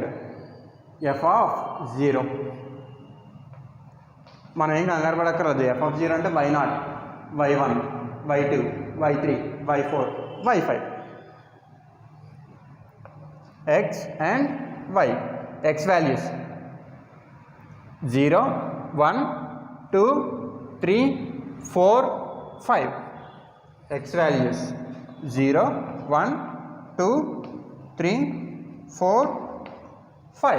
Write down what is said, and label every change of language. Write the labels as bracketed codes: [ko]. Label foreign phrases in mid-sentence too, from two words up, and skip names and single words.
[en] f of 0 [te] మనం ఏం కంగారు పడక్కర్లేదు. [en] f of 0 [te] అంటే y0, y1, y2, y3, y4, y5, [en] x and y. x values 0, 1, 2, 3, 4, 5. x values 0, 1, 2, 3, 4, 5.